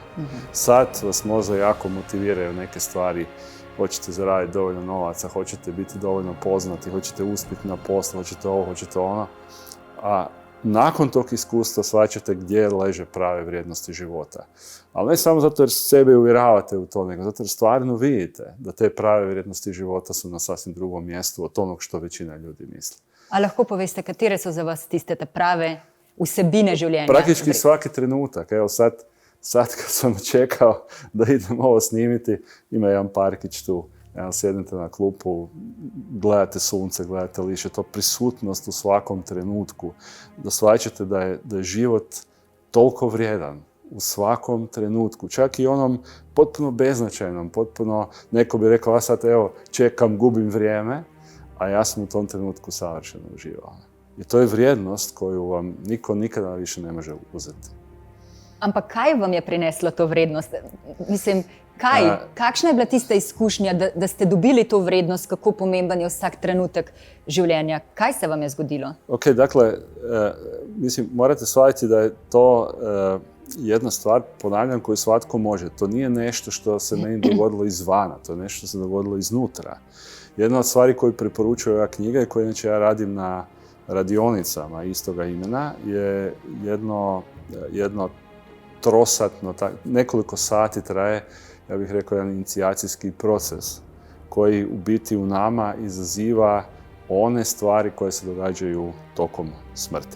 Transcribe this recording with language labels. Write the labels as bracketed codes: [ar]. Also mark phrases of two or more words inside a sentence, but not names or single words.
[hr] Sad vas možda jako motiviraju neke stvari, hoćete zaraditi dovoljno novaca, hoćete biti dovoljno poznati, hoćete uspjeti na poslu, hoćete ovo, hoćete ono, a nakon tog iskustva shvaćate gdje leže prave vrijednosti života. Ali ne samo zato jer sebe uvjeravate u to, nego zato jer stvarno vidite da te prave vrijednosti života su na sasvim drugom mjestu od onog što većina ljudi misli. [sl] A lahko poveste, katere so za vas tiste prave vsebine življenja? [hr] Praktički svaki trenutak. Evo sad kad sam čekao da idem ovo snimiti, ima jedan parkić tu. Sjednete na klupu, gledate sunce, gledate liše, to prisutnost u svakom trenutku, da shvaćate da je život toliko vrijedan u svakom trenutku, čak i onom potpuno beznačajnom, potpuno, neko bi rekao, a sad evo, čekam, gubim vrijeme, a ja sam u tom trenutku savršeno uživao. I to je vrijednost koju vam niko nikada više ne može uzeti. [sl] Ampak kaj vam je prineslo to vrednost? Mislim, kakšna je bila tista izkušnja, da ste dobili to vrednost, kako pomemben je vsak trenutek življenja? Kaj se vam je zgodilo? [hr] Ok, dakle, mislim, morate shvatiti da je to jedna stvar, ponavljam, koju svatko može. To nije nešto što se meni dogodilo izvana, to je nešto što se dogodilo iznutra. Jedna od stvari koju preporučuje ova knjiga i koju inače ja radim na radionicama istoga imena je jedno trosatno, nekoliko sati traje, ja bih rekao, jedan inicijacijski proces koji u biti u nama izaziva one stvari koje se događaju tokom smrti.